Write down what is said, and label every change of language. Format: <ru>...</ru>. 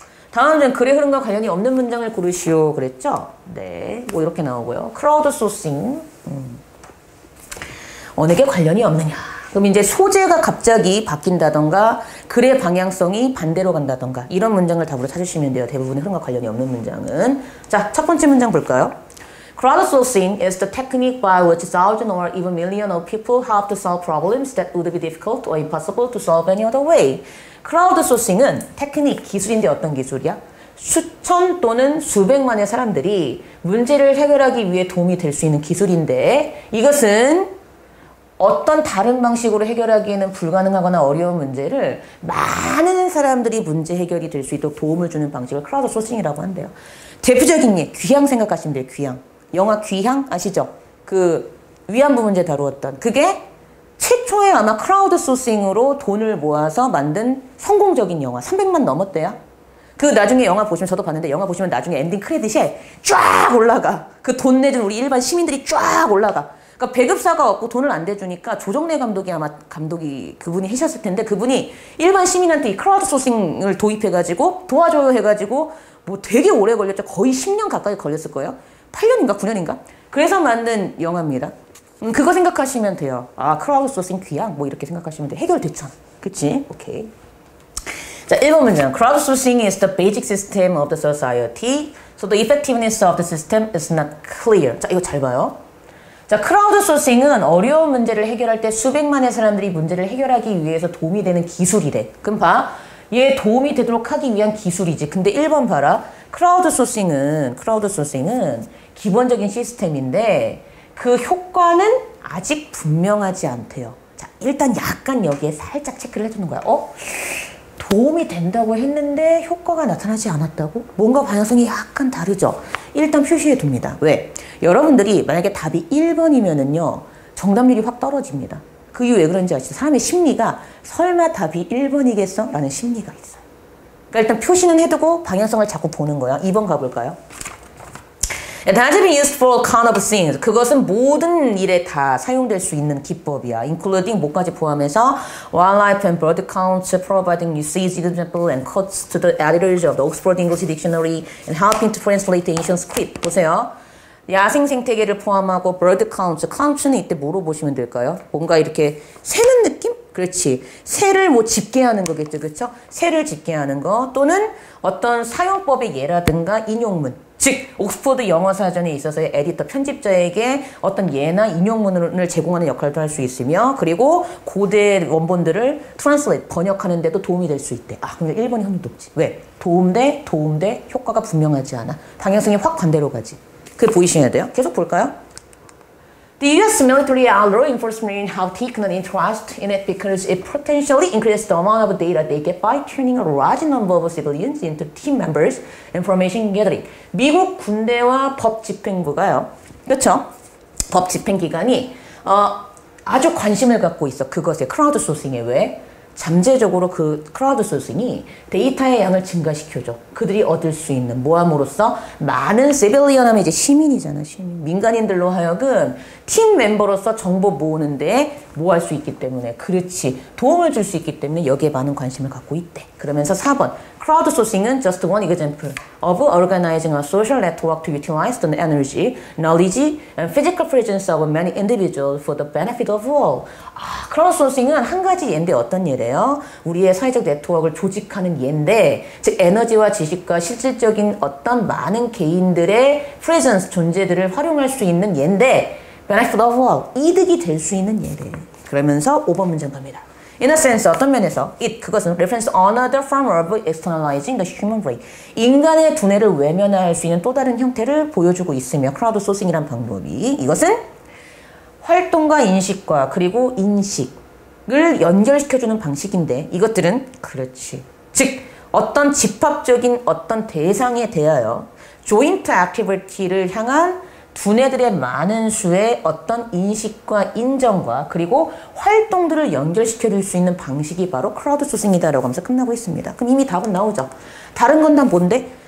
<ko>다음 문제는 글의 흐름과 관련이 없는 문장을 고르시오 그랬죠? 네, 뭐 이렇게 나오고요. crowd sourcing. 어느 게 관련이 없느냐. 그럼 이제 소재가 갑자기 바뀐다던가 글의 방향성이 반대로 간다던가 이런 문장을 답으로 찾으시면 돼요. 대부분의 흐름과 관련이 없는 문장은. 자, 첫 번째 문장 볼까요?</ko> <en>Crowdsourcing is the technique by which thousands or even millions of people help to solve problems that would be difficult or impossible to solve any other way.</en> <ko>crowdsourcing은 테크닉, 기술인데 어떤 기술이야? 수천 또는 수백만의 사람들이 문제를 해결하기 위해 도움이 될 수 있는 기술인데 이것은 어떤 다른 방식으로 해결하기에는 불가능하거나 어려운 문제를 많은 사람들이 문제 해결이 될 수 있도록 도움을 주는 방식을 크라우드 소싱이라고 한대요. 대표적인 예, 귀향 생각하시면 돼요. 귀향. 영화 귀향 아시죠? 그 위안부 문제 다루었던 그게 최초에 아마 크라우드 소싱으로 돈을 모아서 만든 성공적인 영화. 300만 넘었대요. 그 나중에 영화 보시면 저도 봤는데 영화 보시면 나중에 엔딩 크레딧에 쫙 올라가. 그 돈 내준 우리 일반 시민들이 쫙 올라가. 그러니까 배급사가 없고 돈을 안 대주니까 조정래 감독이 아마 감독이 그분이 하셨을 텐데 그분이 일반 시민한테 이 크라우드 소싱을 도입해가지고 도와줘요 해가지고 뭐 되게 오래 걸렸죠. 거의 10년 가까이 걸렸을 거예요. 8년인가 9년인가? 그래서 만든 영화입니다. 그거 생각하시면 돼요. 아, 크라우드 소싱 귀향 뭐 이렇게 생각하시면 돼. 해결됐잖아. 그치? 오케이. 자, 1번 문장.</ko> <en>Crowd sourcing is the basic system of the society. So the effectiveness of the system is not clear.</en> <ko>자, 이거 잘 봐요. 자, 크라우드 소싱은 어려운 문제를 해결할 때 수백만의 사람들이 문제를 해결하기 위해서 도움이 되는 기술이래. 그럼 봐. 얘 도움이 되도록 하기 위한 기술이지. 근데 1번 봐라. 크라우드 소싱은 기본적인 시스템인데 그 효과는 아직 분명하지 않대요. 자, 일단 약간 여기에 살짝 체크를 해주는 거야. 도움이 된다고 했는데 효과가 나타나지 않았다고? 뭔가 방향성이 약간 다르죠? 일단 표시해 둡니다. 왜? 여러분들이 만약에 답이 1번이면은요, 정답률이 확 떨어집니다. 그 이유 왜 그런지 아시죠? 사람의 심리가 설마 답이 1번이겠어? 라는 심리가 있어요. 그러니까 일단 표시는 해두고 방향성을 자꾸 보는 거야. 2번 가볼까요?</ko> <en>It has been used for all kind of things.</en> <ko>그것은 모든 일에 다 사용될 수 있는 기법이야.</ko> <en>Including</en> <ko>뭐까지 포함해서</ko> <en>wildlife and bird counts, providing usage example and quotes to the editors of the Oxford English Dictionary and helping to translate the ancient script.</en> <ko>보세요. 야생 생태계를 포함하고</ko> <en>bird counts,</en> <ko>count는 이때 뭐로 보시면 될까요? 뭔가 이렇게 세는 느낌? 그렇지. 새를 뭐 집계하는 거겠죠. 그렇죠? 새를 집계하는 거 또는 어떤 사용법의 예라든가 인용문. 즉 옥스퍼드 영어사전에 있어서의 에디터 편집자에게 어떤 예나 인용문을 제공하는 역할도 할 수 있으며 그리고 고대 원본들을 트랜슬레이트 번역하는 데도 도움이 될 수 있대. 아 근데 1번이 확률 높지. 왜? 도움돼 효과가 분명하지 않아. 방향성이 확 반대로 가지. 그게 보이셔야 돼요. 계속 볼까요? The U.S.</ko> <en>military law enforcement have taken an interest in it because it potentially increases the amount of data they get by turning a large number of civilians into team members information gathering.</en> <ko>미국 군대와 법 집행부가요. 그렇죠? 법 집행기관이 아주 관심을 갖고 있어. 그것에 크라우드 소싱에 왜? 잠재적으로 그 크라우드 소싱이 데이터의 양을 증가시켜줘. 그들이 얻을 수 있는 모함으로써 많은 시빌리언 하면 이제 시민이잖아. 시민. 민간인들로 하여금 팀 멤버로서 정보 모으는데 뭐 할 수 있기 때문에 그렇지. 도움을 줄 수 있기 때문에 여기에 많은 관심을 갖고 있대. 그러면서 4번 크라우드 소싱은</ko> <en>just one example of organizing a social network to utilize the energy, knowledge, and physical presence of many individuals for the benefit of all.</en> <ko>크라우드 소싱은 한 가지 예인데 어떤 예래요? 우리의 사회적 네트워크를 조직하는 예인데 즉 에너지와 지식과 실질적인 어떤 많은 개인들의 presence, 존재들을 활용할 수 있는 예인데</ko> <en>benefit of all,</en> <ko>이득이 될 수 있는 예래. 그러면서 5번 문장 갑니다.</ko> <en>In a sense,</en> <ko>어떤 면에서 그것은</ko> <en>reference another form of externalizing the human brain.</en> <ko>인간의 두뇌를 외면할 수 있는 또 다른 형태를 보여주고 있으며 크라우드 소싱이란 방법이 이것은 활동과 인식과 그리고 인식을 연결시켜주는 방식인데 이것들은 그렇지. 즉 어떤 집합적인 어떤 대상에 대하여 joint activity를 향한 두뇌들의 많은 수의 어떤 인식과 인정과 그리고 활동들을 연결시켜줄 수 있는 방식이 바로 크라우드 소싱이다라고 하면서 끝나고 있습니다. 그럼 이미 답은 나오죠. 다른 건 다 뭔데?</ko>